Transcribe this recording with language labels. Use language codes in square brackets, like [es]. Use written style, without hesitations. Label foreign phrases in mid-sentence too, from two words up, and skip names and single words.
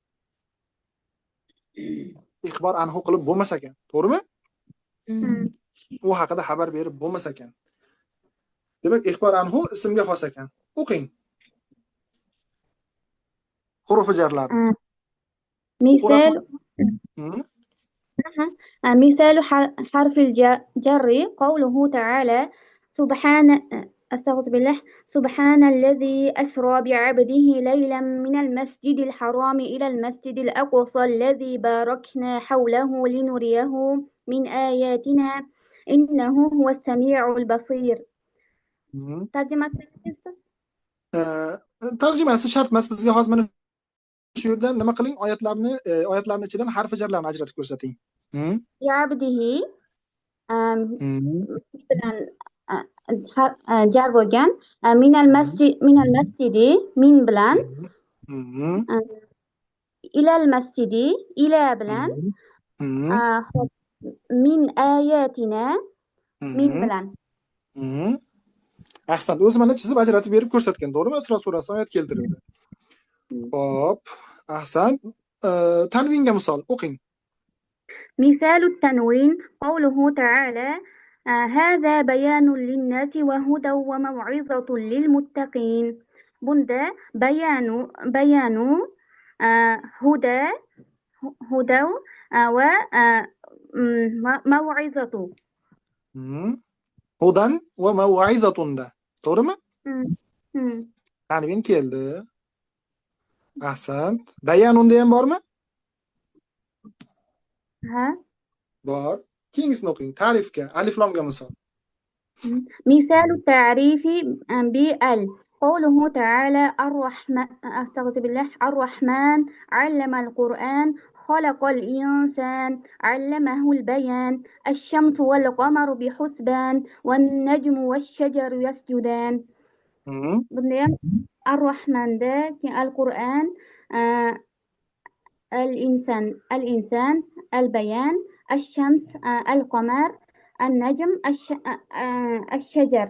[ar] إخبار عنه [uz] qilib bo'lmas ekan. To'g'rimi? U haqida xabar berib bo'lmas ekan. Demak, [ar] إخبار عنه [uz] ismga xos ekan. O'qing. Hurufi jarlar. [ar] Misal مثال حرف الجر قوله تعالى أستغفر بالله سبحان الذي أسرى بعبده ليلا من المسجد الحرام إلى المسجد الأقصى الذي باركنا حوله لنريه من آياتنا إنه هو السميع البصير. ترجمة [uz] tarjimasi shart emas bizga hozir mana shu yerda nima qiling oyatlarni ichidan harfi jarlarni ajratib ko'rsating. يعبده bilan jar bo'lgan [ar] من المسجد [uz] min bilan [ar] إلى المسجد [uz] ila bilan hop, [ar] من آياتنا [uz] min bilan Ahsan. O'zi mana chizib ajratib berib ko'rsatgan, to'g'rimi? Isro surasida oyat keltirildi. Hop, ahsan. Tanvinga misol o'qing. [ar] مثال التنوين قوله تعالى هذا بيان للناس وهدى وموعظة للمتقين bunda بيان هدى وموعظة هدى وموعظة [uz] da. To'g'rimi? Hmm. Tanvin keldi. Ahsan. Bayanunda ham bormi? Ha. Bor. Keyingisini o'qing. Ta'rifga, alif lomga misol. [ar] مثال التعريف بال قوله تعالى الرحمن أستغفر بالله الرحمن علم القرآن خلق الإنسان علمه البيان الشمس والقمر بحسبان والنجم والشجر يسجدان بنديم الرحمن ده القرآن الإنسان البيان الشمس القمر النجم الشجر